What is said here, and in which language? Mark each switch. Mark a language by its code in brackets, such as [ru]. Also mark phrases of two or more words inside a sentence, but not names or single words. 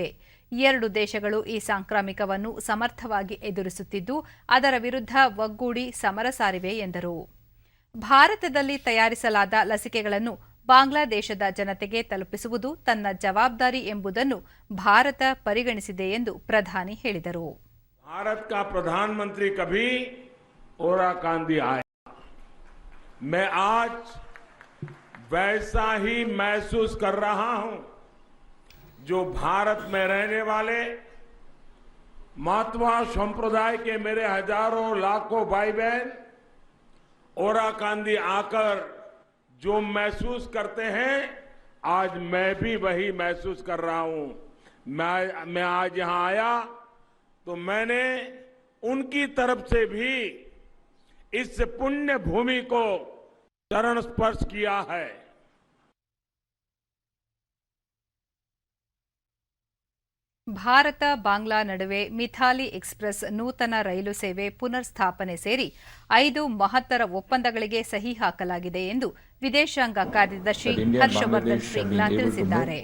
[kn] 2 ದೇಶಗಳು ಈ ಸಾಂಕ್ರಾಮಿಕವನ್ನು ಸಮರ್ಥವಾಗಿ ಎದುರಿಸುತ್ತಿದ್ದು ಅದರ ವಿರುದ್ಧ ಒಗ್ಗೂಡಿ ಸಮರ ಸಾರಿವೆ ಎಂದರು. ಭಾರತದಲ್ಲಿ ತಯಾರಿಸಲಾದ ಲಸಿಕೆಗಳನ್ನು ಬಾಂಗ್ಲಾದೇಶದ ಜನತೆಗೆ ತಲುಪಿಸುವುದು ತನ್ನ ಜವಾಬ್ದಾರಿ ಎಂಬುದನ್ನು ಭಾರತ ಪರಿಗಣಿಸಿದೆ ಎಂದು ಪ್ರಧಾನಿ ಹೇಳಿದರು. [hi] ಭಾರತ का प्रधानमंत्री कभी ओराकांदी आया, मैं आज वैसा ही महसूस कर रहा हूं जो भारत में रहने वाले मातवा संप्रदाय के मेरे हजारों लाखों भाई बहन ओराकांदी आकर जो महसूस करते हैं, आज मैं भी वही महसूस कर रहा हूं. मैं आज यहां आया तो मैंने उनकी तरफ से भी इस पुण्य भूमि को चरण स्पर्श किया है. [kn] ಭಾರತ ಬಾಂಗ್ಲಾ ನಡುವೆ ಮಿಥಾಲಿ ಎಕ್ಸ್‌ಪ್ರೆಸ್ ನೂತನ ರೈಲು ಸೇವೆ ಪುನರ್ ಸ್ಥಾಪನೆ ಸೇರಿ 5 ಮಹತ್ತರ ಒಪ್ಪಂದಗಳಿಗೆ ಸಹಿ ಹಾಕಲಾಗಿದೆ ಎಂದು ವಿದೇಶಾಂಗ ಕಾರ್ಯದರ್ಶಿ ಹರ್ಷವರ್ಧನ್ ಶ್ರಿಂಗ್ಲಾ ತಿಳಿಸಿದ್ದಾರೆ.